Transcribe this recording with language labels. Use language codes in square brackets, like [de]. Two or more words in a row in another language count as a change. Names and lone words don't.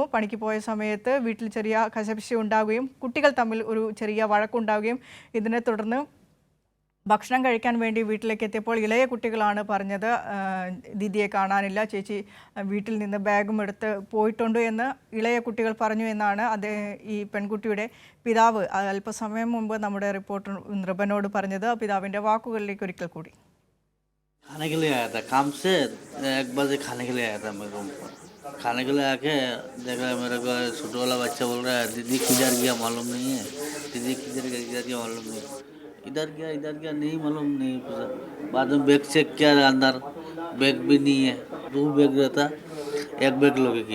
[ml] പണിക്ക് പോയ സമയത്ത് വീട്ടിൽ ചെറിയ കശപിശ ഉണ്ടാവുകയും കുട്ടികൾ തമ്മിൽ ഒരു ചെറിയ വഴക്കുണ്ടാവുകയും ഇതിനെ തുടർന്ന് ഭക്ഷണം കഴിക്കാൻ വേണ്ടി വീട്ടിലേക്ക് എത്തിയപ്പോൾ ഇളയ കുട്ടികളാണ് പറഞ്ഞത് ദീദിയെ കാണാനില്ല, ചേച്ചി വീട്ടിൽ നിന്ന് ബാഗും എടുത്ത് പോയിട്ടുണ്ട് എന്ന് ഇളയ കുട്ടികൾ പറഞ്ഞു എന്നാണ് ഈ പെൺകുട്ടിയുടെ പിതാവ് അല്പസമയം മുമ്പ് നമ്മുടെ റിപ്പോർട്ടർ നൃപനോട് പറഞ്ഞത്. പിതാവിൻ്റെ വാക്കുകളിലേക്ക് ഒരിക്കൽ കൂടി. [hi] खाने के लिए आया था, काम से 1 बजे खाने के लिए आया था मैं रूम पर। खाने के लिए आके देखा मेरे को छोटा वाला बच्चा बोल रहा है दीदी किधर गया मालूम नहीं है, दीदी किधर गया मालूम नहीं, इधर गया नहीं मालूम नहीं पूछा। बाद में बैग चेक किया अंदर, बैग भी नहीं है, 2 बैग रहता, 1 बैग लोगे किया।